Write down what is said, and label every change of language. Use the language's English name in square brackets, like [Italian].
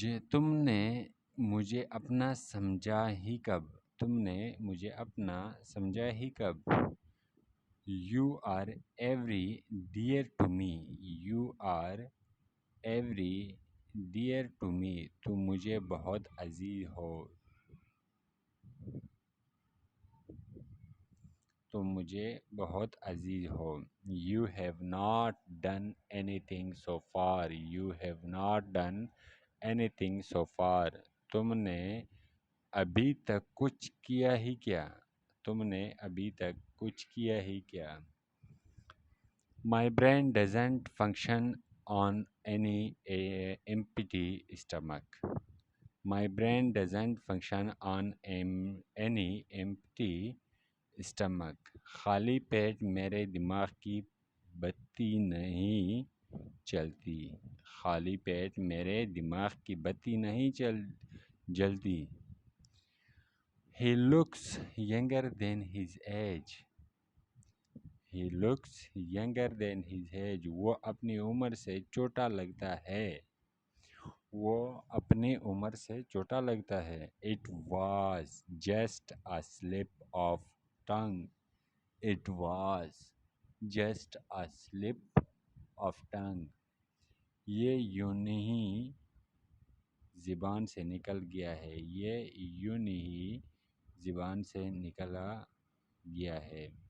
[Urdu] تم نے مجھے اپنا سمجھا ہی کب؟ تم نے مجھے اپنا سمجھا ہی کب؟ [English] You are every dear to me. You are every dear to me. [Urdu] تم مجھے بہت عزیز ہو۔ [English] تم مجھے بہت عزیز ہو۔ You have not done anything so far. You have not done anything so far? [Urdu] تم نے ابھی تک کچھ کیا ہی کیا؟ تم نے ابھی تک کچھ کیا ہی کیا؟ [English] My brain doesn't function on any empty stomach. My brain doesn't function on any empty stomach. [Urdu] خالی پیٹ میرے دماغ کی بتی نہیں چلتی. خالی پیٹ میرے دماغ کی بتی نہیں جلتی. [English] He looks younger than his age. He looks younger than his age. [Urdu] وہ اپنی عمر سے چھوٹا لگتا ہے. وہ اپنی عمر سے چھوٹا لگتا ہے. [English] It was just a slip of tongue. It was just a slip of tongue. [Urdu] یہ یوں نہیں زبان سے نکل گیا ہے. یہ یوں نہیں زبان سے نکلا گیا ہے.